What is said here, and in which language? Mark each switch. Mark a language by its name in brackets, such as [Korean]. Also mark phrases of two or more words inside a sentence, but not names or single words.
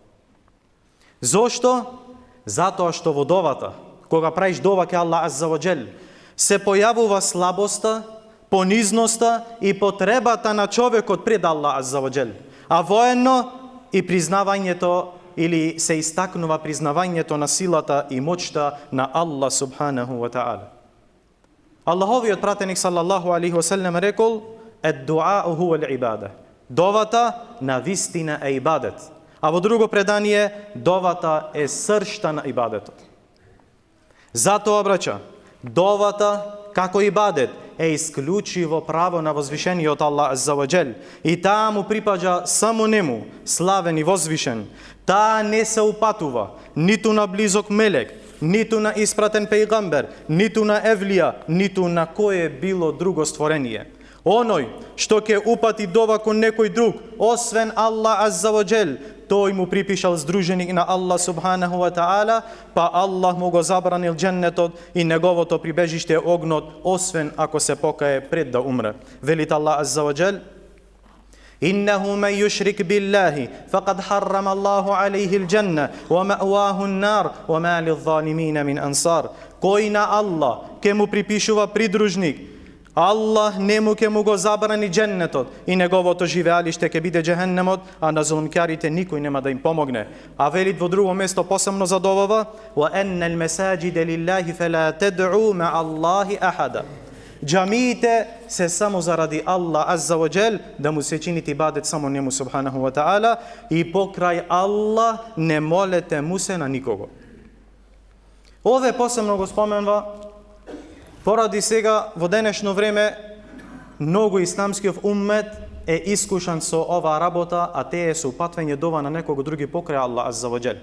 [Macedonian] Зошто? Затоа што во довата, кога правиш дова ке Аллах [Arabic] عز وجل, [Macedonian] се појавува слабоста, понизноста и потребата на човекот пред Аллах [Arabic] عز وجل. [Macedonian] А воено и признавањето или се истакнува признавањето на силата и моќта на Аллах [Arabic] سبحانه وتعالى. [Macedonian] Аллаховиот пратеник [Arabic] صلى الله عليه وسلم [Macedonian] рекол: [Arabic] الدعاء هو العبادة. [Macedonian] Довата на вистина е ибадет. А во друго предание, довата е сршта на ибадетот. Затоа, браќа, довата како ибадет е исклучиво право на возвишениот Аллах [Arabic] عز وجل. [Macedonian] И таа му припаѓа само нему, славен и возвишен. Таа не се упатува ниту на близок мелек, ниту на испратен пејгамбер, ниту на евлија, ниту на кое било друго створение. Оној што ќе упати дова кон некој друг, освен Аллах [Arabic] عز وجل, [Macedonian] тој му припишал здруженик на Аллах [Arabic] سبحانه وتعالى, [Macedonian] па Аллах му го забранил дженнетот и неговото прибежиште огнот, освен ако се покае пред да умре. [Arabic] Велит Аллах عز وجل: إنه من يشرك بالله فقد حرم الله عليه الجنة ومأواه النار وما للظالمين من أنصار. [Macedonian] Кој на Аллах ке му припишува придружник, Аллах нему ке му го забрани дженнетот и неговото живеалиште ке биде джехеннемот, а на зулумкарите никој нема да им помогне. А велит во друго место посебно за довава: [Arabic] وأن المساجد لله فلا تدعوا مع الله أحدا. [Macedonian] Џамиите се само заради Аллах [Arabic] عز وجل, [Macedonian] да му се чините ибадет само нему [Arabic] سبحانه وتعالى, [Macedonian] и покрај Аллах не молете му се на никого. Ове посебно го споменува поради сега во денешно време многу исламскиот уммет е искушан со оваа работа, а те е со упатвање дова на некого други покрај Аллах [Arabic] عز وجل.